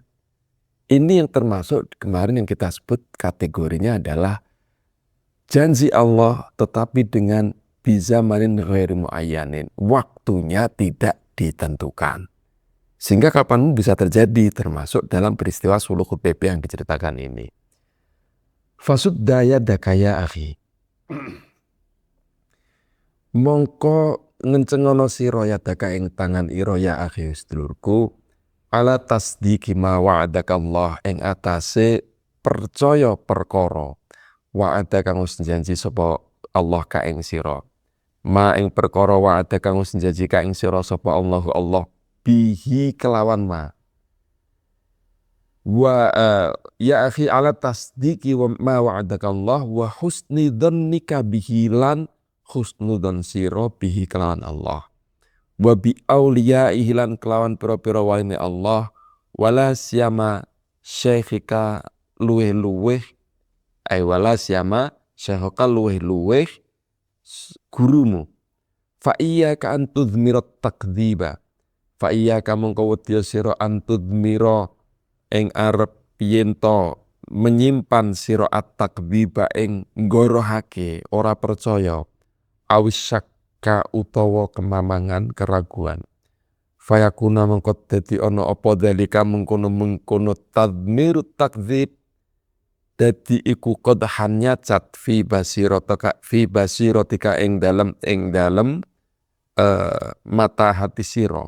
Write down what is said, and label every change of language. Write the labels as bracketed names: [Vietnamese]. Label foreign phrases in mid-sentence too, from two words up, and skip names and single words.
[Indonesian] Ini yang termasuk kemarin yang kita sebut kategorinya adalah janji Allah tetapi dengan [Arabic] بزمان غير معين. [Indonesian] Waktunya tidak ditentukan. Sehingga kapanpun bisa terjadi termasuk dalam peristiwa Sulh Hudaybiyah yang diceritakan ini. [Arabic] فشد يدك يا أخي. [Javanese] Mongko ngencengono sira yadaka ing tangan ira [Arabic] يا أخي [Javanese] sedulurku [Arabic] على تصديق ما وعدك الله [Javanese] ing atase percaya perkara wa'ada kang wis janji sapa Allah ka ing sira ma ing perkara wa'ada kang wis janji ka ing sira sapa Allah bihi kelawan ma. [Arabic] ويا أخي على تصديق وما وعدك الله وحسن ظنك به [Javanese] lan husnudzon sira bihi kelawan Allah. [Arabic] وبأوليائه [Javanese] lan kelawan pira-pira waline Allah [Arabic] ولا سيما شيخك luweh-luweh ولا سيما شيخك [Javanese] luweh-luweh gurumu. [Arabic] فإياك أن تضمر تكذيبا. فإياك [Javanese] mongko wedya sira [Arabic] أن تضمر [Javanese] ing arep yen to menyimpan sira at-takdziba ing nggorohake ora percaya awis syakka utawa kemamangan keraguan. Fayakuna mengko dadi ana apa dalika mengkono [Arabic] تضمير تكذيب [Javanese] dadi iku qadhan nyacat [Arabic] في بصيرتك [Javanese] ing dalem mata hati sira.